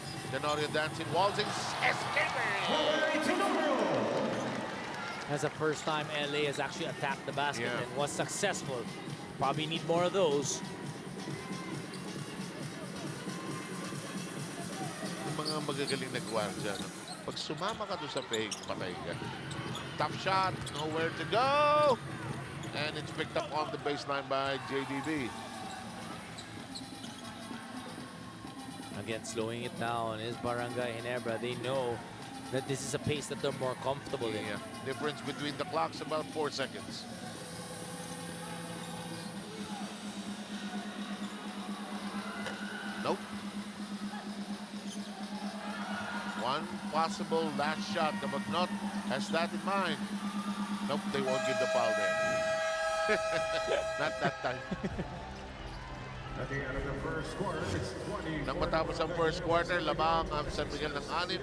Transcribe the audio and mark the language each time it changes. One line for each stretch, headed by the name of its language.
English: Tenorio dancing, Walsing escaping. That's the first time LA has actually attacked the basket and was successful. Probably need more of those.
Filipino: Yung mga magagaling na gwardiya, no? Pag sumama ka doon sa fake, patay ka.
English: Tough shot, nowhere to go. And it's picked up on the baseline by JDB. Again, slowing it down is Barangay Ginebra. They know that this is a pace that they're more comfortable in. Difference between the clocks about 4 seconds. Nope. One possible last shot. The Bagnot has that in mind. Nope, they won't give the foul there. Not that time. At the end of the first quarter, it's 20.
Filipino: Nang matapos ang first quarter, labang ang San Miguel ng 6.